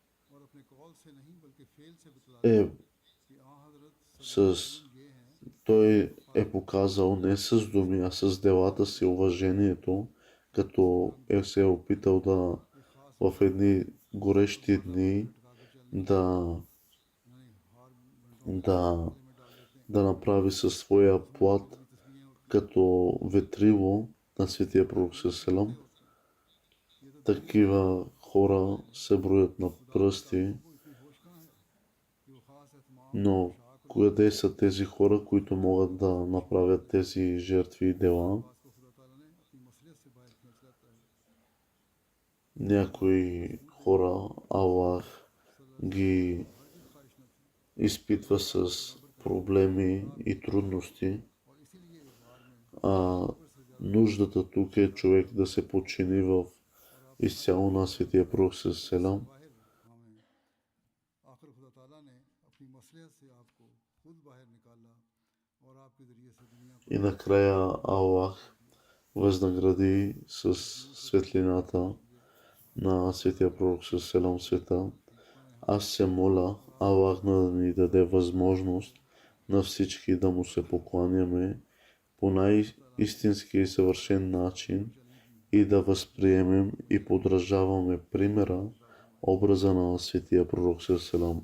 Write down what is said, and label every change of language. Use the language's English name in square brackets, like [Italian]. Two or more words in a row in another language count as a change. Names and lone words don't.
[Urdu] اور اپنے قول سے نہیں بلکہ فعل سے بتلاتے [Bulgarian] е, [Urdu] ہیں کہ آں حضرت [Bulgarian] с, [Urdu] یہ ہیں [Bulgarian] той е показал не с думи, а с делата си уважението, като се е опитал да [Urdu] ایک خاص [Bulgarian] в едни горещи дни [Urdu] لٹکا کر چلنے [Bulgarian] да, [Urdu] نہیں ہار گھنٹوں [Bulgarian] да, [Urdu] گلے میں ڈال دیتے ہیں [Bulgarian] да направи със своя плат [Urdu] بڑی تصویریں ہوتی [Bulgarian] като ветрило на светия пророк Селам. [Urdu] ہوتے ہیں یہ تو [Bulgarian] Такива хора се броят на пръсти, [Urdu] کو اتنی ہوش کہاں ہے کہ وہ خاص اہتمام [Bulgarian] но къде са тези хора, които могат да направят тези жертви и дела? [Urdu] بات کو خدا تعالیٰ نے اپنی مصلحت سے باہر کھینچ لاتا ہے [Bulgarian] Някои хора Аллах ги [Urdu] ہرگز خواہش نہ تھی [Bulgarian] изпитва с проблеми и трудности, [Urdu] اور اسی لیے اس بار میں [Bulgarian] а нуждата тук е човек да се подчини в изцяло на светия пророк Селам. [Urdu] باہر ہمیں آخر خدا تعالیٰ نے اپنی مصلحت سے آپ کو خود باہر نکالا اور آپ کے ذریعے سے دنیا کو [Bulgarian] И накрая Аллах възнагради с светлината на светия пророк Селам света. Аз се моля Аллах да ни даде възможност на всички да му се покланяме по най-истински и съвършен начин и да възприемем и подражаваме примера, образа на светия пророк Селам.